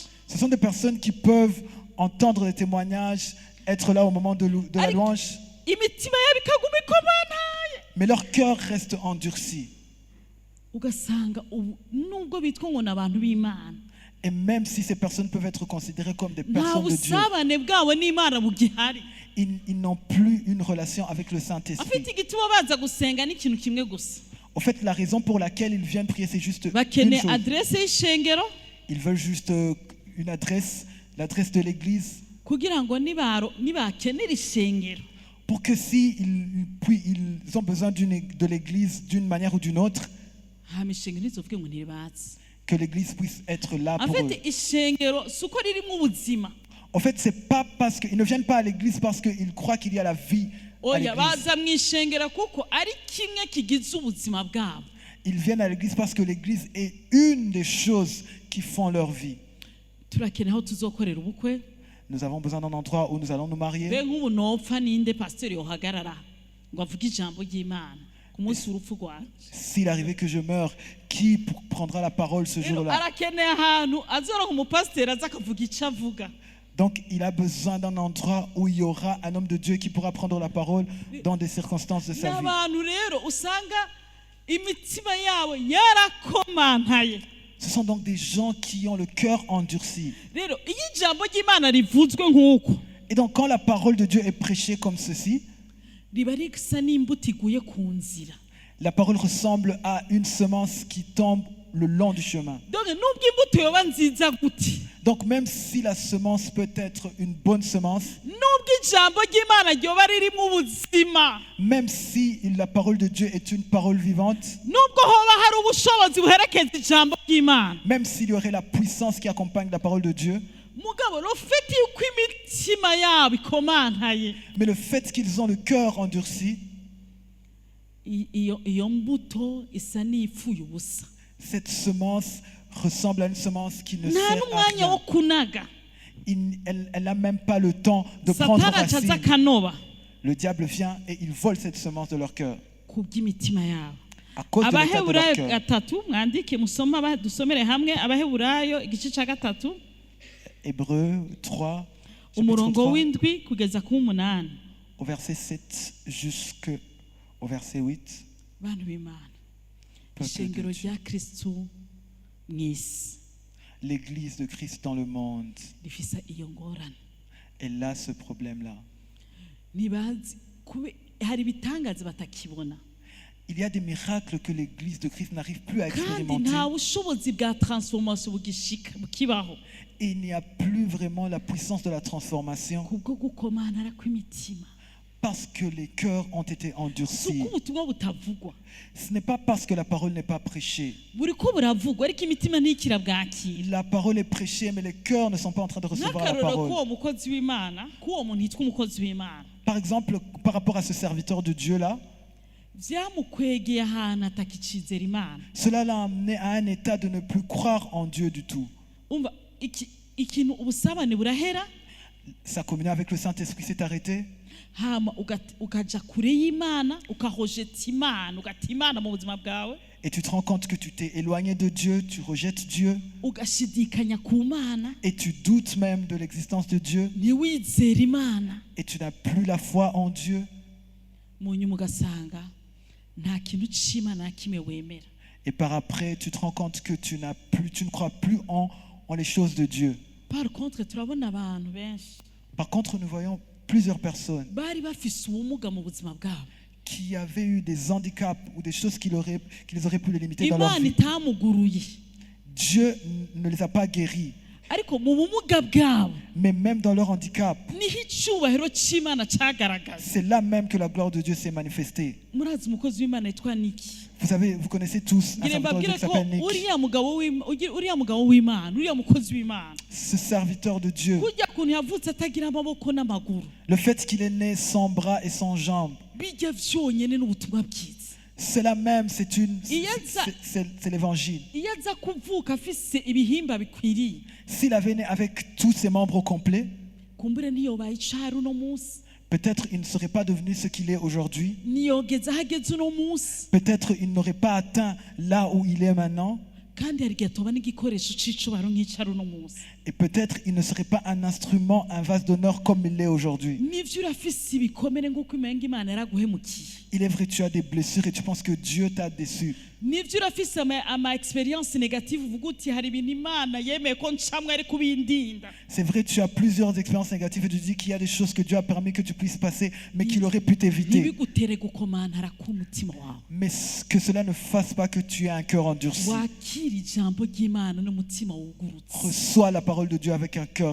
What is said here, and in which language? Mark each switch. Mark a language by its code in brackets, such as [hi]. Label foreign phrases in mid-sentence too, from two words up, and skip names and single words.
[fr] Ce sont des personnes qui peuvent entendre des témoignages, être là au moment de la [rn] Ariko [fr] louange. [rn] imitima yabo ikaguma ikomantaye [fr] Mais leur cœur reste endurci. [rn] ugasanga nubwo bitwa ngo ni abantu b'Imana [fr] Et même si ces personnes peuvent être considérées comme des [rn] nta [fr] personnes de Dieu, [rn] busabane bwabo n'Imana bugihari. [fr] ils n'ont plus une relation avec le Saint-Esprit. [rn] afite igituma baza gusenga n'ikintu kimwe gusa [fr] En fait, la raison pour laquelle ils viennent prier, c'est juste une [rn] bakeneye [fr] chose. [rn] adresse y'ishengero [fr] Ils veulent juste une adresse, l'adresse de l'église, [rn] kugira ngo nibakenera ishengero [fr] pour que si ils ont besoin de l'église d'une manière ou d'une autre, [rn] hama ishengero ntizovuge ngo ntibatse. [fr] que l'église puisse être là pour eux. [rn] afite ishengero si uko ririmo ubuzima [fr] En fait, c'est pas parce qu'ils ne viennent pas à l'église parce qu'ils croient qu'il y a la vie à [rn] oya [fr] l'église. [rn] baza mu ishengero kuko ari kimwe kigize ubuzima bwabo. [fr] Ils viennent à l'église parce que l'église est une des choses qui font leur vie. [rn] turakeneye aho tuzokorera ubukwe. [fr] Nous avons besoin d'un endroit où nous allons nous marier. [rn] be nk'ubu nopfa ninde pasiteri yohagarara ngo avuge ijambo ry'Imana ku munsi w'urupfu rwanjye. [fr] S'il arrivait que je meure, qui prendra la parole ce [rn] rero [fr] jour-là? [rn] arakeneye ahantu azoronka umupasiteri aza akavuga icyo avuga. [fr] Donc, il a besoin d'un endroit où il y aura un homme de Dieu qui pourra prendre la parole dans des circonstances de sa vie. [rn] n'abantu rero usanga imitima yabo yarakomantaye. [fr] Ce sont donc des gens qui ont le cœur endurci. [rn] rero iyo ijambo ry'Imana rivuzwe nk'uko [fr] Et donc, quand la parole de Dieu est prêchée comme ceci, [rn] riba risa n'imbuto iguye ku nzira. [fr] la parole ressemble à une semence qui tombe le long du chemin. [rn] donc nubwo imbuto yoba nziza gute, [fr] Donc, même si la semence peut être une bonne semence, [rn] nubwo ijambo ry'Imana ryoba ririmo ubuzima, [fr] même si la parole de Dieu est une parole vivante, [rn] nubwo hoba hari ubushobozi buherekeza ijambo ry'Imana, [fr] même s'il y aurait la puissance qui accompagne la parole de Dieu, [rn] mugabo rufite yuko imitima yabo ikomantaye, [fr] mais le fait qu'ils ont le cœur endurci, [rn] iyo mbuto isa n'ipfuye ubusa. [fr] cette semence ressemble à une semence qui ne [rn] nta [fr] sert à [rn] n'umwanya wo [fr] rien. [rn] kunaga. [fr] Elle n'a même pas le temps de prendre [rn] satani acaza [fr] racine. [rn] akanoba [fr] Le diable vient et il vole cette semence de leur cœur [rn] ku bw'imitima yabo. [fr] à cause de l'état de leur [rn] abaheburayo [fr] cœur. [rn] gatatu mwandike musoma dusomere hamwe abaheburayo igice cya gatatu [fr] Hébreux 3, chapitre [rn] umurongo [fr] 3, [rn] w'indwi kugeza ku w'umunani. [fr] au verset 7 jusqu'au verset 8. [rn] bantu b'Imana, [fr] Peuple de [rn] ishengero [fr] Dieu. [rn] rya kristu mu isi [fr] L'église de Christ dans le monde, [rn] rifise iyo ngorane. [fr] elle a ce problème-là. [rn] ntibazi hari ibitangaza batakibona, [fr] Il y a des miracles que l'église de Christ n'arrive plus à [rn] kandi [fr] expérimenter. [rn] nta bushobozi bwa transformation bukibaho [fr] Et il n'y a plus vraiment la puissance de la transformation [rn] kubwo gukomantara kw'imitima. [fr] parce que les cœurs ont été [rn] si [fr] endurcis. [rn] uko ubutumwa butavugwa, [fr] Ce n'est pas parce que la parole n'est pas prêchée. [rn] buriko buravugwa ariko imitima ntikira bwakira. [fr] La parole est prêchée, mais les cœurs ne sont pas en train de recevoir la [rn] n'akarorero [fr] parole. [rn] k'uwo mukozi w'Imana, k'uwo muntu yitwa umukozi w'Imana, [fr] Par exemple, par rapport à ce serviteur de Dieu-là, [rn] byamukwegeye ahantu atakicizera Imana. [fr] cela l'a amené à un état de ne plus croire en Dieu du tout. [rn] umva ikintu ubusabane burahera, [fr] Sa communion avec le Saint-Esprit s'est arrêtée. [rn] hama ukaja kure y'Imana, ukahojeta Imana, ugata Imana mu buzima bwawe, [fr] Et tu te rends compte que tu t'es éloigné de Dieu, tu rejettes Dieu, [rn] ugashidikanya ku Mana, [fr] et tu doutes même de l'existence de Dieu, [rn] ntiwizere Imana, [fr] et tu n'as plus la foi en Dieu. [rn] mu nyuma ugasanga nta kintu c'Imana na kimwe wemera. [fr] Et par après, tu te rends compte que tu ne crois plus en les choses de Dieu. Par contre [rn] turabona abantu benshi [fr] Par contre, nous voyons plusieurs personnes [rn] bari bafise ubumuga mu buzima bwabo, [fr] qui avaient eu des handicaps ou des choses qui les auraient pu les limiter dans leur [rn] Imana [fr] vie. [rn] itamuguruye, [fr] Dieu ne les a pas guéris. [rn] ariko mu bumuga bwabo [fr] Mais même dans leur handicap, [rn] niho icyubahiro cy'Imana cyagaragaza. [fr] c'est là même que la gloire de Dieu s'est manifestée. [rn] murazi umukozi w'Imana yitwa Niki. [fr] Vous connaissez tous un [rn] ngire [fr] serviteur de Dieu [rn] mbabwire [fr] qui [rn] ko [fr] s'appelle Nick. [rn] uriya mugabo w'Imana, uriya mukozi w'Imana, [fr] Ce serviteur de Dieu, [rn] kujya kuntu yavutse atagira amaboko n'amaguru, [fr] le fait qu'il est né sans bras et sans jambes, [rn] bijya byonyine n'ubutumwa bwiza. [fr] c'est la même, c'est l'évangile. [rn] iyo aza kuvuka afise ibihimba bikwiriye, [fr] S'il avait né avec tous ses membres complets, [rn] kumbure ntiyobaye icari uno munsi, [fr] peut-être il ne serait pas devenu ce qu'il est aujourd'hui. [rn] ntiyogeze aho ageze uno munsi, [fr] Peut-être il n'aurait pas atteint là où il est maintenant. [rn] kandi hari igihe tuba n'igikoresho c'icubahiro nk'icari uno munsi. [fr] Et peut-être il ne serait pas un instrument, un vase d'honneur comme il l'est aujourd'hui. [rn] Nivyo urafise ibikomere nk'uko umenga Imana yaraguhemukiye. [fr] Il est vrai, tu as des blessures et tu penses que Dieu t'a déçu. [rn] Nivyo urafise ama [fr] experience négative [rn] uvuga uti hari ibintu Imana yemeye ko ncamwe ari kubindinda. [fr] C'est vrai, tu as plusieurs expériences négatives et tu dis qu'il y a des choses que Dieu a permis que tu puisses passer, mais qu'il aurait pu t'éviter. [rn] Ntibigutere gukomantara k'umutima wawe. [fr] Mais que cela ne fasse pas que tu aies un cœur endurci. [rn] Wakira ijambo ry'Imana n'umutima wugurutse. [fr] Reçois la parole de Dieu avec un cœur